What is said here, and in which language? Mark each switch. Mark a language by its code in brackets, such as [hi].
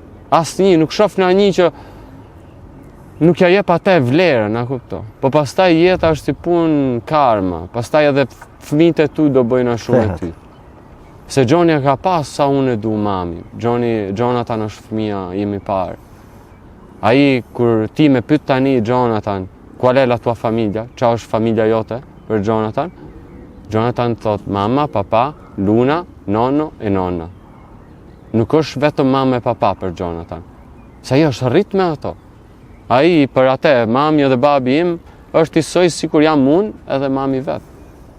[sq] Asnjë, nuk shoh në një që nuk ja jep atë vlerën, a kupto. Po pastaj jeta është si punë karma, pastaj edhe fëmijët e tu do bëjnë ashtu me ty. Se Gjoni ka pas sa unë e du mami. Jonathan është fëmia im i parë. Ai kur ti me pyet tani Jonathan, [it] qual è la tua famiglia? [sq] Qa është familja jote për Jonathan? Jonathan thot [it] mamma, papà, Luna, nonno e nonna. [sq] Nuk është vetëm mamma e papà për Jonathan. Se ai është rrit me ato. Ai për atë, mami edhe babi im, është i soj sikur jam unë edhe mami vetë.